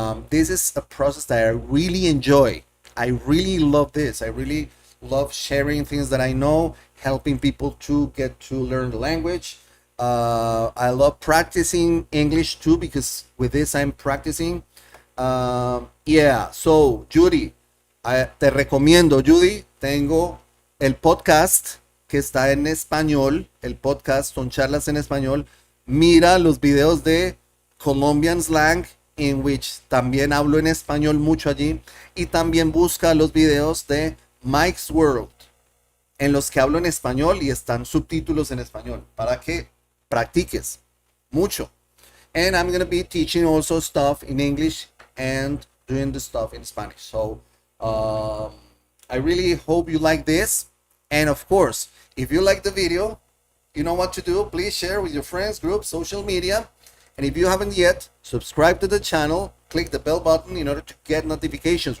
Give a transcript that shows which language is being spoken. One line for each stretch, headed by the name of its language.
English: This is a process that I really enjoy. I really love this. I really love sharing things that I know, helping people to get to learn the language. I love practicing English too, because with this I'm practicing.
Spanish: Yeah, so Judy, te recomiendo, Judy, tengo el podcast que está en español, el podcast son charlas en español. Mira los videos de Colombian Slang,
English: in which
Spanish: también hablo en español mucho allí, y también busca los videos de Mike's World, en los que hablo en español y están subtítulos en español, para que practiques mucho.
English: And I'm going to be teaching also stuff in English and doing the stuff in Spanish. So I really hope you like this. And of course, if you like the video, you know what to do. Please share with your friends, groups, social media. And if you haven't yet, subscribe to the channel, click the bell button in order to get notifications.